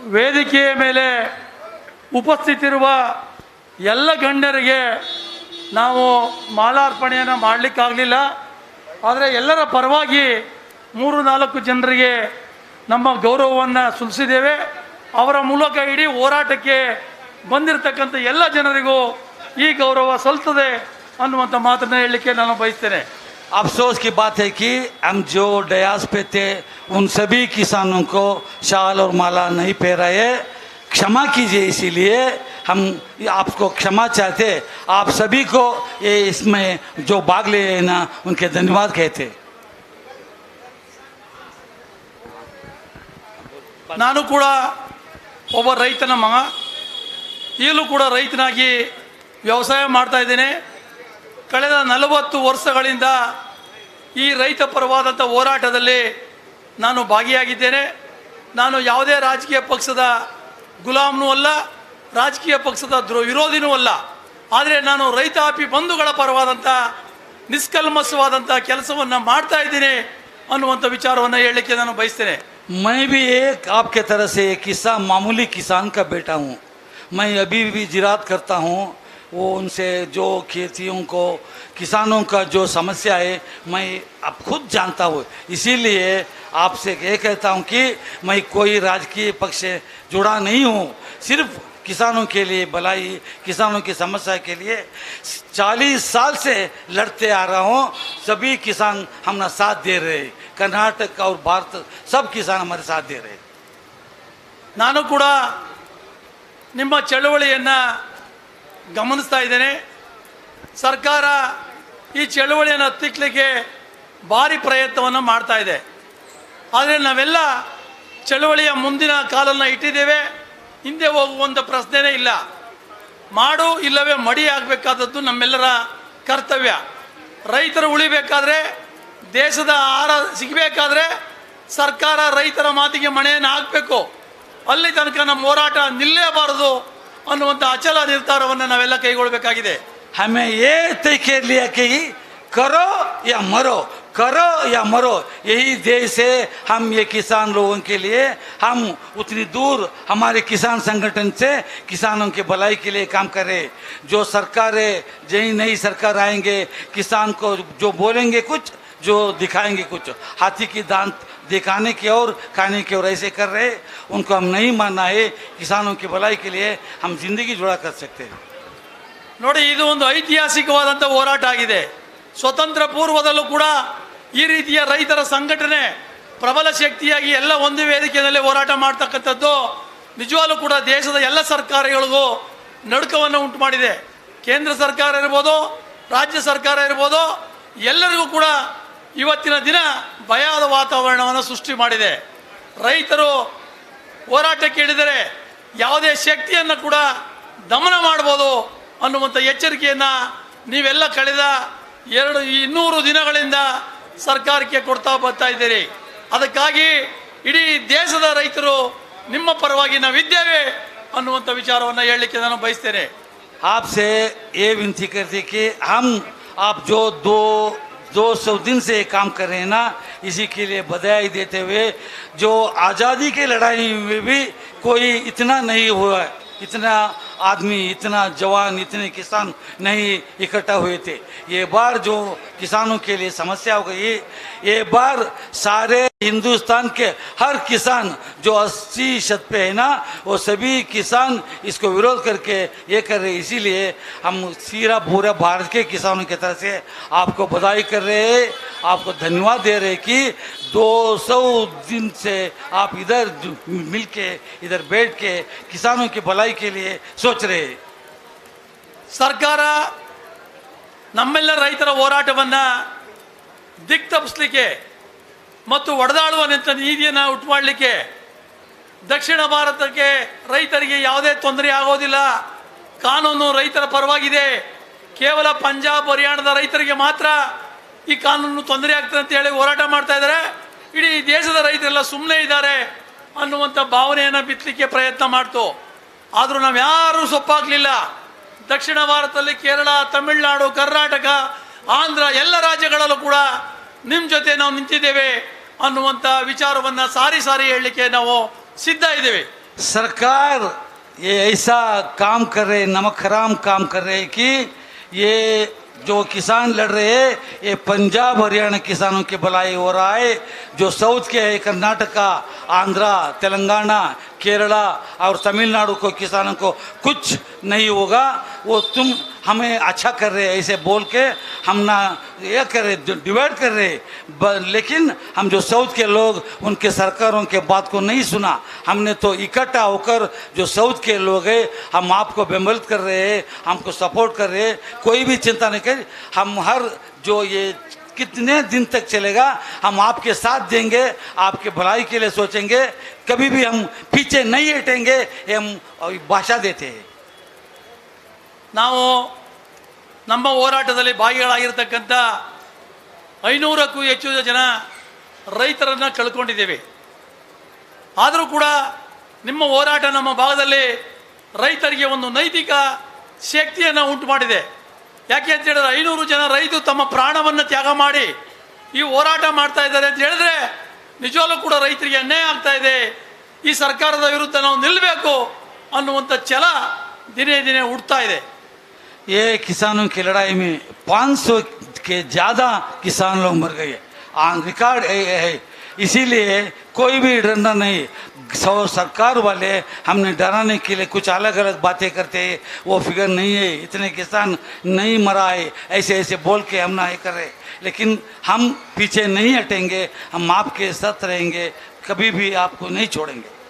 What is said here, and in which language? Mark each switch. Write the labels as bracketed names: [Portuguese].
[Kannada] ವೇದಿಕೆಯ ಮೇಲೆ ಉಪಸ್ಥಿತಿರುವ ಎಲ್ಲ ಗಣ್ಯರಿಗೆ ನಾವು ಮಾಲಾರ್ಪಣೆಯನ್ನು ಮಾಡಲಿಕ್ಕಾಗಲಿಲ್ಲ. ಆದರೆ ಎಲ್ಲರ ಪರವಾಗಿ 3-4 ಜನರಿಗೆ ನಮ್ಮ ಗೌರವವನ್ನು ಸಲ್ಲಿಸಿದ್ದೇವೆ. ಅವರ ಮೂಲಕ ಇಡೀ ಹೋರಾಟಕ್ಕೆ ಬಂದಿರತಕ್ಕಂಥ ಎಲ್ಲ ಜನರಿಗೂ ಈ ಗೌರವ ಸಲ್ತದೆ ಅನ್ನುವಂಥ ಮಾತನ್ನು ಹೇಳಲಿಕ್ಕೆ ನಾನು ಬಯಸ್ತೇನೆ. [Hindi] अफसोस की बात है कि हम जो डयास पे थे उन सभी किसानों को शाल और माला नहीं पहनाए. क्षमा कीजिए. इसीलिए हम आपको क्षमा चाहते, आप सभी को ये इसमें जो भाग ले ना उनके धन्यवाद कहते। [Kannada] ನಾನು ಕೂಡ ಒಬ್ಬ ರೈತನ ಮಗ, ಈಗಲೂ ಕೂಡ ರೈತನಾಗಿ ವ್ಯವಸಾಯ ಮಾಡ್ತಾ ಇದ್ದೇನೆ. ಕಳೆದ 40 ವರ್ಷಗಳಿಂದ ಈ ರೈತ ಪರವಾದಂಥ ಹೋರಾಟದಲ್ಲಿ ನಾನು ಭಾಗಿಯಾಗಿದ್ದೇನೆ. ನಾನು ಯಾವುದೇ ರಾಜಕೀಯ ಪಕ್ಷದ ಗುಲಾಮ್ನೂ ಅಲ್ಲ, ರಾಜಕೀಯ ಪಕ್ಷದ ವಿರೋಧಿನೂ ಅಲ್ಲ. ಆದರೆ ನಾನು ರೈತಾಪಿ ಬಂಧುಗಳ ಪರವಾದಂಥ ನಿಷ್ಕಲ್ಮಶವಾದಂಥ ಕೆಲಸವನ್ನು ಮಾಡ್ತಾ ಇದ್ದೀನಿ ಅನ್ನುವಂಥ ವಿಚಾರವನ್ನು ಹೇಳಲಿಕ್ಕೆ ನಾನು ಬಯಸ್ತೇನೆ. [Hindi] मैं भी एक आपके तरह से किसान, मामूली किसान का बेटा हूँ. मैं अभी भी जिरात करता हूँ. वो उनसे जो खेतियों को, किसानों का जो समस्या है मैं अब खुद जानता हूँ. इसीलिए आपसे ये कहता हूँ कि मैं कोई राजकीय पक्ष से जुड़ा नहीं हूँ. सिर्फ किसानों के लिए भलाई, किसानों की समस्या के लिए 40 साल से लड़ते आ रहा हूँ. सभी किसान हमारा साथ दे रहे, कर्नाटक और भारत सब किसान हमारे साथ दे रहे. [Kannada] ನಾನು ಕೂಡ ನಿಮ್ಮ ಚಳವಳಿಯನ್ನು ಗಮನಿಸ್ತಾ ಇದ್ದೇನೆ. ಸರ್ಕಾರ ಈ ಚಳವಳಿಯನ್ನು ಹತ್ತಿಕ್ಕಲಿಕ್ಕೆ ಭಾರಿ ಪ್ರಯತ್ನವನ್ನು ಮಾಡ್ತಾ ಇದೆ. ಆದರೆ ನಾವೆಲ್ಲ ಚಳವಳಿಯ ಮುಂದಿನ ಕಾಲನ್ನು ಇಟ್ಟಿದ್ದೇವೆ. ಹಿಂದೆ ಹೋಗುವಂಥ ಪ್ರಶ್ನೆನೇ ಇಲ್ಲ. ಮಾಡು ಇಲ್ಲವೇ ಮಡಿ ಆಗಬೇಕಾದದ್ದು ನಮ್ಮೆಲ್ಲರ ಕರ್ತವ್ಯ. ರೈತರು ಉಳಿಬೇಕಾದ್ರೆ, ದೇಶದ ಆಹಾರ ಸಿಗಬೇಕಾದ್ರೆ ಸರ್ಕಾರ ರೈತರ ಮಾತಿಗೆ ಮಣೆಯನ್ನು ಹಾಕಬೇಕು. ಅಲ್ಲಿ ತನಕ ನಮ್ಮ ಹೋರಾಟ ನಿಲ್ಲೇಬಾರದು ಅನ್ನುವಂಥ ಅಚಲ ನಿರ್ಧಾರವನ್ನು ನಾವೆಲ್ಲ ಕೈಗೊಳ್ಳಬೇಕಾಗಿದೆ. [Hindi] हमें ये तय कर लिया कि करो या मरो, करो या मरो. यही देश है. हम ये किसान लोगों के लिए हम उतनी दूर हमारे किसान संगठन से किसानों के भलाई के लिए काम करें. जो सरकारें, यही नई सरकार आएंगे, किसान को जो बोलेंगे कुछ, जो दिखाएंगे कुछ, हाथी की दांत दिखाने की और खाने की और ऐसे कर रहे, उनको हम नहीं मानना है. किसानों की भलाई के लिए हम जिंदगी जुड़ा कर सकते हैं. [Kannada] ನೋಡಿ, ಇದು ಒಂದು ಐತಿಹಾಸಿಕವಾದಂಥ ಹೋರಾಟ ಆಗಿದೆ. ಸ್ವತಂತ್ರ ಪೂರ್ವದಲ್ಲೂ ಕೂಡ ಈ ರೀತಿಯ ರೈತರ ಸಂಘಟನೆ ಪ್ರಬಲ ಶಕ್ತಿಯಾಗಿ ಎಲ್ಲ ಒಂದು ವೇದಿಕೆಯಲ್ಲಿ ಹೋರಾಟ ಮಾಡ್ತಕ್ಕಂಥದ್ದು ನಿಜವಾಗ್ಲೂ ಕೂಡ ದೇಶದ ಎಲ್ಲ ಸರ್ಕಾರಗಳಿಗೂ ನಡುಕವನ್ನು ಉಂಟು ಮಾಡಿದೆ. ಕೇಂದ್ರ ಸರ್ಕಾರ ಇರ್ಬೋದು, ರಾಜ್ಯ ಸರ್ಕಾರ ಇರ್ಬೋದು, ಎಲ್ಲರಿಗೂ ಕೂಡ ಇವತ್ತಿನ ದಿನ ಭಯದ ವಾತಾವರಣವನ್ನು ಸೃಷ್ಟಿ ಮಾಡಿದೆ. ರೈತರು ಹೋರಾಟಕ್ಕೆ ಇಳಿದರೆ ಯಾವುದೇ ಶಕ್ತಿಯನ್ನು ಕೂಡ ದಮನ ಮಾಡ್ಬೋದು ಅನ್ನುವಂಥ ಎಚ್ಚರಿಕೆಯನ್ನು ನೀವೆಲ್ಲ ಕಳೆದ 200 ದಿನಗಳಿಂದ ಸರ್ಕಾರಕ್ಕೆ ಕೊಡ್ತಾ ಬರ್ತಾ ಇದ್ದೀರಿ. ಅದಕ್ಕಾಗಿ ಇಡೀ ದೇಶದ ರೈತರು ನಿಮ್ಮ ಪರವಾಗಿ ನಾವಿದ್ದೇವೆ ಅನ್ನುವಂಥ ವಿಚಾರವನ್ನು ಹೇಳಲಿಕ್ಕೆ ನಾನು ಬಯಸ್ತೇನೆ. [Hindi] आपसे ये विनती करते कि हम आप जो 200 दिन से काम कर रहे हैं ना, इसी के लिए बधाई देते हुए, जो आज़ादी की लड़ाई में भी कोई इतना नहीं हुआ, इतना आदमी, इतना जवान, इतने किसान नहीं इकट्ठा हुए थे. ये बार जो किसानों के लिए समस्या हो गई, ये बार सारे हिंदुस्तान के हर किसान जो 80% पे है ना, वो सभी किसान इसको विरोध करके ये कर रहे. इसीलिए हम सीरा पूरा भारत के किसानों की तरफ से आपको बधाई कर रहे हैं, आपको धन्यवाद दे रहे कि 200 दिन से आप इधर मिलके, इधर बैठ के किसानों की भलाई के लिए सोच रहे. [Kannada] ಸರ್ಕಾರ ನಮ್ಮೆಲ್ಲ ರೈತರ ಹೋರಾಟವನ್ನು ದಿಕ್ತಪ್ಪಿಸಲಿಕ್ಕೆ ಮತ್ತು ಒಡೆದಾಡುವ ನೀತಿಯನ್ನು ಉಂಟು ಮಾಡಲಿಕ್ಕೆ, ದಕ್ಷಿಣ ಭಾರತಕ್ಕೆ ರೈತರಿಗೆ ಯಾವುದೇ ತೊಂದರೆ ಆಗೋದಿಲ್ಲ, ಕಾನೂನು ರೈತರ ಪರವಾಗಿದೆ, ಕೇವಲ ಪಂಜಾಬ್ ಹರಿಯಾಣದ ರೈತರಿಗೆ ಮಾತ್ರ ಈ ಕಾನೂನು ತೊಂದರೆ ಆಗ್ತದೆ ಅಂತ ಹೇಳಿ ಹೋರಾಟ ಮಾಡ್ತಾ ಇದ್ದಾರೆ. ಇಡೀ ದೇಶದ ರೈತರೆಲ್ಲ ಸುಮ್ಮನೆ ಇದ್ದಾರೆ ಅನ್ನುವಂಥ ಭಾವನೆಯನ್ನು ಬಿತ್ತಲಿಕ್ಕೆ ಪ್ರಯತ್ನ ಮಾಡ್ತು. ಆದರೂ ನಾವು ಯಾರೂ ಸೊಪ್ಪಾಗಲಿಲ್ಲ. ದಕ್ಷಿಣ ಭಾರತದಲ್ಲಿ ಕೇರಳ, ತಮಿಳುನಾಡು, ಕರ್ನಾಟಕ, ಆಂಧ್ರ ಎಲ್ಲ ರಾಜ್ಯಗಳಲ್ಲೂ ಕೂಡ ನಿಮ್ಮ ಜೊತೆ ನಾವು ನಿಂತಿದ್ದೇವೆ ಅನ್ನುವಂಥ ವಿಚಾರವನ್ನು ಸಾರಿ ಸಾರಿ ಹೇಳಲಿಕ್ಕೆ ನಾವು ಸಿದ್ಧ ಇದ್ದೇವೆ. [Hindi] ಸರ್ಕಾರ ये ऐसा काम कर रहे, नमक हराम काम कर रहे कि ये जो किसान लड़ रहे हैं, ये पंजाब हरियाणा किसानों की भलाई हो रहा है. जो साउथ के है, कर्नाटका, आंध्रा, तेलंगाना, केरला और तमिलनाडु को किसानों को कुछ नहीं होगा. वो तुम हमें अच्छा कर रहे हैं ऐसे बोल के हम ना ये कर रहे डिवाइड कर रहे, लेकिन हम जो साउथ के लोग उनके सरकारों के बात को नहीं सुना। हमने तो इकट्ठा होकर जो साउथ के लोग हैं हम आपको बेमदद कर रहे हैं, हमको सपोर्ट कर रहे हैं, कोई भी चिंता नहीं कर। हम हर जो ये कितने दिन तक चलेगा हम आपके साथ देंगे, आपके भलाई के लिए सोचेंगे, कभी भी हम पीछे नहीं हटेंगे, ये हम ಭಾಷಾ देते हैं। [Kannada] ನಾವು ನಮ್ಮ ಹೋರಾಟದಲ್ಲಿ ಭಾಗಿಗಳಾಗಿರ್ತಕ್ಕಂಥ 500ಕ್ಕೂ ಹೆಚ್ಚು ಜನ ರೈತರನ್ನು ಕಳ್ಕೊಂಡಿದ್ದೇವೆ. ಆದರೂ ಕೂಡ ನಿಮ್ಮ ಹೋರಾಟ ನಮ್ಮ ಭಾಗದಲ್ಲಿ ರೈತರಿಗೆ ಒಂದು ನೈತಿಕ ಶಕ್ತಿಯನ್ನು ಉಂಟು ಮಾಡಿದೆ. ಯಾಕೆ ಅಂತ ಹೇಳಿದ್ರೆ 500 ಜನ ರೈತರು ತಮ್ಮ ಪ್ರಾಣವನ್ನು ತ್ಯಾಗ ಮಾಡಿ ಈ ಹೋರಾಟ ಮಾಡ್ತಾ ಇದ್ದಾರೆ ಅಂತ ಹೇಳಿದ್ರೆ ನಿಜವಾಗ್ಲೂ ಕೂಡ ರೈತರಿಗೆ ಅನ್ಯಾಯ ಆಗ್ತಾ ಇದೆ, ಈ ಸರ್ಕಾರದ ವಿರುದ್ಧ ನಾವು ನಿಲ್ಲಬೇಕು ಅನ್ನುವಂಥ ಛಲ ದಿನೇ ದಿನೇ ಹುಡ್ತಾ ಇದೆ. [Hindi] ये किसानों की लड़ाई में 500 के ज़्यादा किसान लोग मर गए, रिकॉर्ड है। इसीलिए कोई भी डरना नहीं। सरकार वाले हमने डराने के लिए कुछ अलग अलग बातें करते हैं, वो फिगर नहीं है, इतने किसान नहीं मरा है, ऐसे ऐसे बोल के हम ना ये कर रहे, लेकिन हम पीछे नहीं हटेंगे, हम आपके साथ रहेंगे, कभी भी आपको नहीं छोड़ेंगे।